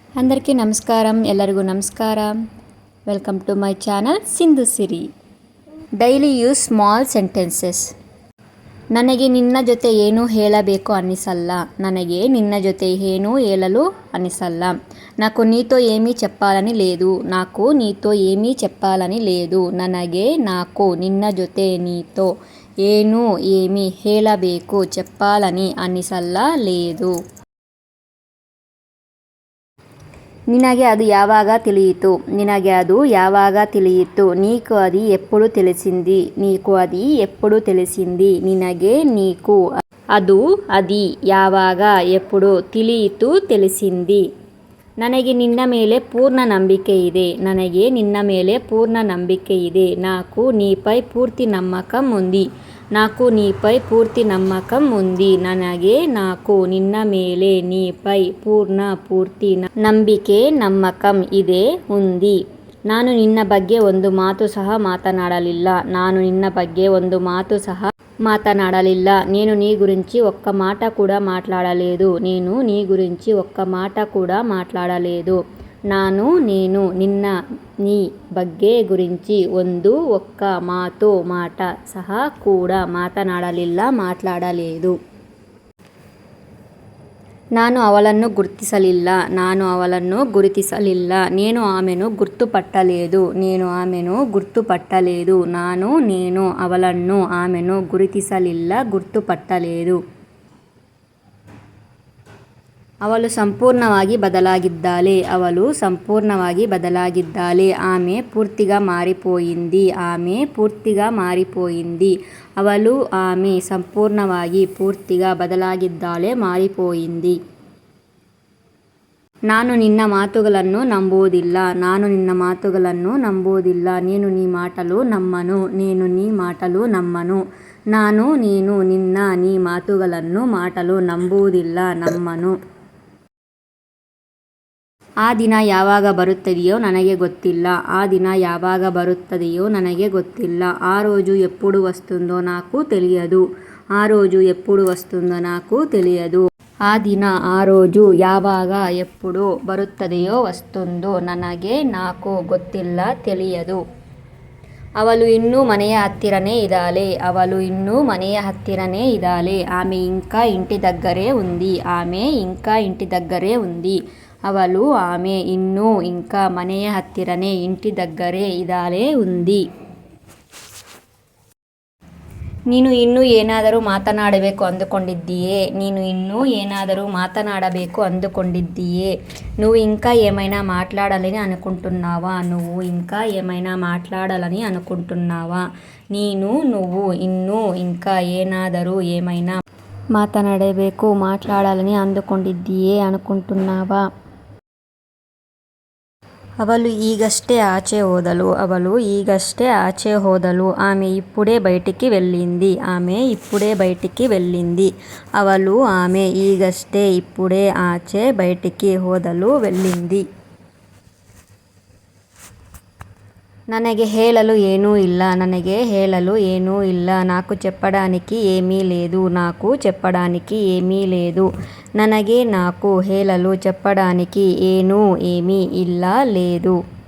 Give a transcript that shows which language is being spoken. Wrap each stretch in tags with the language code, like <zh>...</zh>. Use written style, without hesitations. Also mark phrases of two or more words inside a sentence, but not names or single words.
<te>అందరికీ నమస్కారం.</te> <kn>ಎಲ್ಲರಿಗೂ ನಮಸ್ಕಾರ.</kn> <en>welcome to my channel</en> <kn>ಸಿಂಧು ಸಿರಿ.</kn> <en>daily use small sentences.</en> <kn>ನನಗೆ ನಿನ್ನ ಜೊತೆ ಏನೂ ಹೇಳಬೇಕು ಅನ್ನಿಸಲ್ಲ. ನನಗೆ ನಿನ್ನ జೊತೆ ಏನೂ ಹೇಳಲು ಅನ್ನಿಸಲ್ಲ.</kn> <te>నాకు నీతో ఏమీ చెప్పాలని లేదు. నాకు నీతో ఏమీ చెప్పాలని లేదు.</te> <kn>ನನಗೆ నాకు ನಿನ್ನ ಜೊತೆ నీతో ಏನೂ ఏమీ ಹೇಳಬೇಕು చెప్పాలని ಅನ್ನಿಸಲ್ಲ లేదు. ನಿನಗೆ ಅದು ಯಾವಾಗ ತಿಳಿಯಿತು. ನಿನಗೆ ಅದು ಯಾವಾಗ ತಿಳಿಯಿತು.</kn> <te>నీకు అది ఎప్పుడు తెలిసింది. నీకు అది ఎప్పుడు తెలిసింది.</te> <kn>ನಿನಗೆ నీకు ಅದು అది ಯಾವಾಗ ಎప్పుడు ತಿಳಿಯಿತು తెలిసింది. ನನಗೆ ನಿನ್ನ ಮೇಲೆ ಪೂರ್ಣ ನಂಬಿಕೆ ಇದೆ. ನನಗೆ ನಿನ್ನ ಮೇಲೆ ಪೂರ್ಣ ನಂಬಿಕೆ ಇದೆ.</kn> <te>నాకు నీపై పూర్తి నమ్మకం ఉంది. నాకు నీపై పూర్తి నమ్మకం ఉంది.</te> <kn>ನನಗೆ నాకు ನಿನ್ನ ಮೇಲೆ</kn> <te>నీపై పూర్తి</te> <kn>ನಂಬಿಕೆ నమ్మకం ಇದೆ ఉంది. ನಾನು ನಿನ್ನ ಬಗ್ಗೆ ಒಂದು ಮಾತು ಸಹ ಮಾತನಾಡಲಿಲ್ಲ. ನಾನು ನಿನ್ನ ಬಗ್ಗೆ ಒಂದು ಮಾತು ಸಹ మాట్లాడలిಲ್ಲ.</kn> <te>నేను నీ గురించి ఒక్క మాట కూడా మాట్లాడలేదు. నేను నీ గురించి ఒక్క మాట కూడా మాట్లాడలేదు. నేను నిన్న నీ ಬಗ್ಗೆ గురించి ಒಂದು ఒక్క మాట సహ కూడా మాట్లాడಲಿಲ್ಲ మాట్లాడలేదు.</te> <kn>ನಾನು ಅವಳನ್ನು ಗುರುತಿಸಲಿಲ್ಲ. ನಾನು ಅವಳನ್ನು ಗುರುತಿಸಲಿಲ್ಲ.</kn> <te>నేను ఆమెను గుర్తుపట్టలేదు. నేను ఆమెను గుర్తుపట్టలేదు. నేను ಅವಳನ್ನು ಆమెను ಗುರುತಿಸಲಿಲ್ಲ ಗುರ್తుపట్టలేదు.</te> <kn>ಅವಳು ಸಂಪೂರ್ಣವಾಗಿ ಬದಲಾಗಿದ್ದಾಳೆ. ಅವಳು ಸಂಪೂರ್ಣವಾಗಿ ಬದಲಾಗಿದ್ದಾಳೆ.</kn> <te>ఆమె పూర్తిగా మారిపోయింది. ఆమె పూర్తిగా మారిపోయింది. ಅವಳು ఆమె ಸಂಪೂರ್ಣವಾಗಿ పూర్తిగా ಬದಲಾಗಿದ್ದಾಳೆ ಮಾರಿపోయింది.</te> <kn>ನಾನು ನಿನ್ನ ಮಾತುಗಳನ್ನು ನಂಬುವುದಿಲ್ಲ. ನಾನು ನಿನ್ನ ಮಾತುಗಳನ್ನು ನಂಬುವುದಿಲ್ಲ.</kn> <te>నేను నీ మాటలు నమ్మను. నేను నీ మాటలు నమ్మను.</te> <kn>నేను ನಿನ್ನ నీ ಮಾತುಗಳು ನಂಬುವುದಿಲ್ಲ ನಮ್ಮನು. ಆ ದಿನ ಯಾವಾಗ ಬರುತ್ತದೆಯೋ ನನಗೆ ಗೊತ್ತಿಲ್ಲ. ಆ ದಿನ ಯಾವಾಗ ಬರುತ್ತದೆಯೋ ನನಗೆ ಗೊತ್ತಿಲ್ಲ.</kn> <te>ಆ రోజు ఎప్పుడు వస్తుందో నాకు తెలియదు. ఆ రోజు ఎప్పుడు వస్తుందో నాకు తెలియదు.</te> <kn>ಆ ದಿನ ಆ రోజు ಯಾವಾಗ ಎప్పుడు ಬರುತ್ತದೆಯೋ ವಸ್ತುಂದೋ ನನಗೆ నాకు ಗೊತ್ತಿಲ್ಲ ತಿಳಿಯದು. ಅವಳು ಇನ್ನೂ ಮನೆಯ ಹತ್ತಿರನೇ ಇದ್ದಾಳೆ. ಅವಳು ಇನ್ನೂ ಮನೆಯ ಹತ್ತಿರನೇ ಇದ್ದಾಳೆ.</kn> <te>ఆమె ఇంకా ఇంటి దగ్గరే ఉంది. ఆమె ఇంకా ఇంటి దగ్గరే ఉంది.</te> <kn>ಅವಳು ఆమె ಇನ್ನೂ ఇంకా ಮನೆಯ ಹತ್ತಿರನೇ ಇಂಟಿ దగ్గరే ಇದ್ದಾಳೆ ఉంది. ನೀನು ಇನ್ನೂ ಏನಾದರೂ ಮಾತನಾಡಬೇಕು ಅಂದುಕೊಂಡಿದ್ದೀಯೇ. ನೀನು ಇನ್ನೂ ಏನಾದರೂ మాట్లాడಬೇಕು ಅಂದುಕೊಂಡಿದ್ದೀಯೇ.</kn> <te>నువ్వు ఇంకా ఏమైనా మాట్లాడాలని అనుకుంటున్నావా. నువ్వు ఇంకా ఏమైనా మాట్లాడాలని అనుకుంటున్నావా. నువ్వు ಇನ್ನೂ ఇంకా ಏನಾದರೂ ఏమైనా ಮಾತನಾಡಬೇಕು మాట్లాడాలని ಅಂದುಕೊಂಡಿದ್ದೀಯೇ అనుకుంటున్నావా.</te> <kn>ಅವಳು ಈಗಷ್ಟೇ ಆಚೆ ಹೋದಳು. ಅವಳು ಈಗಷ್ಟೇ ಆಚೆ ಹೋದಳು.</kn> <te>ఆమె ఇప్పుడే బయటికి వెళ్ళింది. ఆమె ఇప్పుడే బయటికి వెళ్ళింది. ಅವಳು ఆమె ಈಗಷ್ಟೇ ఇప్పుడే ఆచೆ బయటికి ಹೋದಳು వెళ్ళింది.</te> <kn>ನನಗೆ ಹೇಳಲು ಏನೂ ಇಲ್ಲ. ನನಗೆ ಹೇಳಲು ಏನೂ ಇಲ್ಲ.</kn> <te>నాకు చెప్పడానికి ఏమీ లేదు. నాకు చెప్పడానికి ఏమీ లేదు.</te> <kn>ನನಗೆ నాకు ಹೇಳಲು చెప్పడానికి ಏನೂ ఏమీ ಇಲ್ಲ లేదు.</kn>